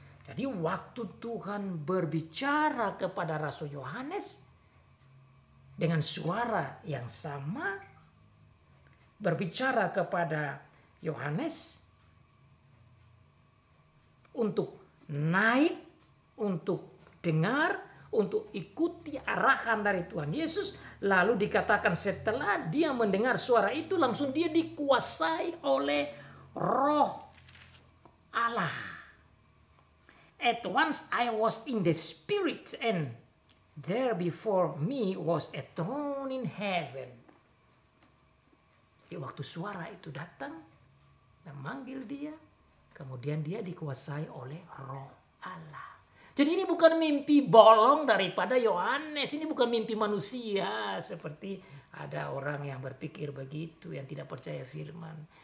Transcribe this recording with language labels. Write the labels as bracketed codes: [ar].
[id] Jadi waktu Tuhan berbicara kepada Rasul Yohanes dengan suara yang sama, berbicara kepada Yohanes untuk naik, untuk dengar, untuk ikuti arahan dari Tuhan Yesus. Lalu dikatakan setelah dia mendengar suara itu, langsung dia dikuasai oleh Roh Allah. [en] At once I was in the Spirit, and there before me was a throne in heaven. [id] Di waktu suara itu datang dan manggil dia, kemudian dia dikuasai oleh Roh Allah. Jadi ini bukan mimpi bolong daripada Yohanes. Ini bukan mimpi manusia seperti ada orang yang berpikir begitu, yang tidak percaya firman.